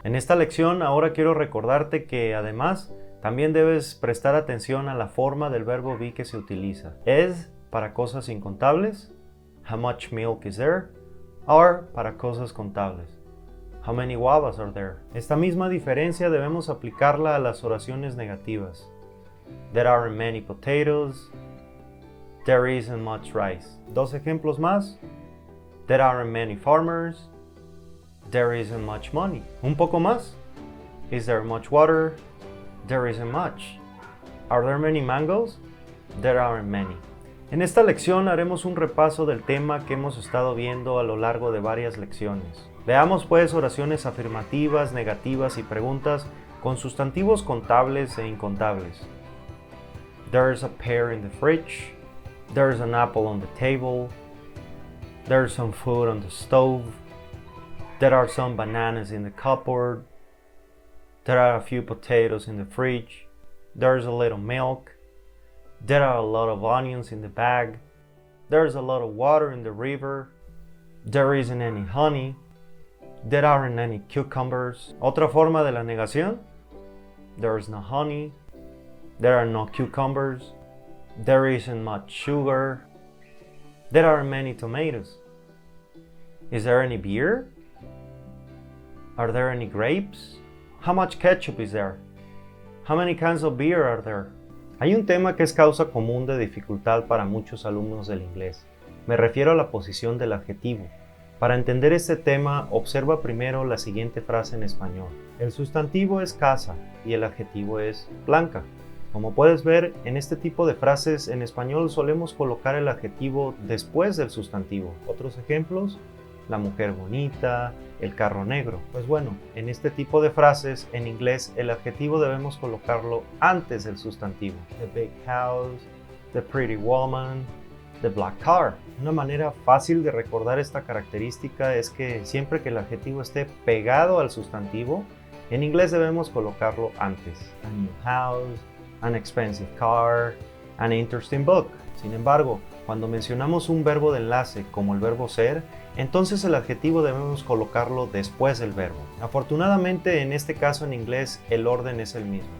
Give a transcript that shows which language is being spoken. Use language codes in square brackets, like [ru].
[es] En esta lección ahora quiero recordarte que además también debes prestar atención a la forma del verbo be que se utiliza. Es para cosas incontables, [en] how much milk is there? [es] Are para cosas contables. [en] How many guavas are there? [es] Esta misma diferencia debemos aplicarla a las oraciones negativas. [en] There aren't many potatoes. There isn't much rice. [es] Dos ejemplos más. [en] There aren't many farmers. There isn't much money. [es] Un poco más. [en] Is there much water? There isn't much. Are there many mangoes? There aren't many. [es] En esta lección haremos un repaso del tema que hemos estado viendo a lo largo de varias lecciones. Veamos pues oraciones afirmativas, negativas y preguntas con sustantivos contables e incontables. [en] There's a pear in the fridge. There's an apple on the table. There's some food on the stove. There are some bananas in the cupboard. There are a few potatoes in the fridge. There's a little milk. There are a lot of onions in the bag. There's a lot of water in the river. There isn't any honey. There aren't any cucumbers. [es] Otra forma de la negación. [en] There is no honey. There are no cucumbers. There isn't much sugar. There aren't many tomatoes. Is there any beer? Are there any grapes? How much ketchup is there? How many cans of beer are there? [es] Hay un tema que es causa común de dificultad para muchos alumnos del inglés. Me refiero a la posición del adjetivo. Para entender este tema, observa primero la siguiente frase en español. El sustantivo es casa y el adjetivo es blanca. Como puedes ver, en este tipo de frases en español solemos colocar el adjetivo después del sustantivo. Otros ejemplos, la mujer bonita, el carro negro. Pues bueno, en este tipo de frases en inglés el adjetivo debemos colocarlo antes del sustantivo. [en] The big house, the pretty woman, the black car. [es] Una manera fácil de recordar esta característica es que siempre que el adjetivo esté pegado al sustantivo, en inglés debemos colocarlo antes. [en] A new house, an expensive car, an interesting book. [es] Sin embargo, cuando mencionamos un verbo de enlace como el verbo ser, entonces el adjetivo debemos colocarlo después del verbo. Afortunadamente, en este caso en inglés, el orden es el mismo.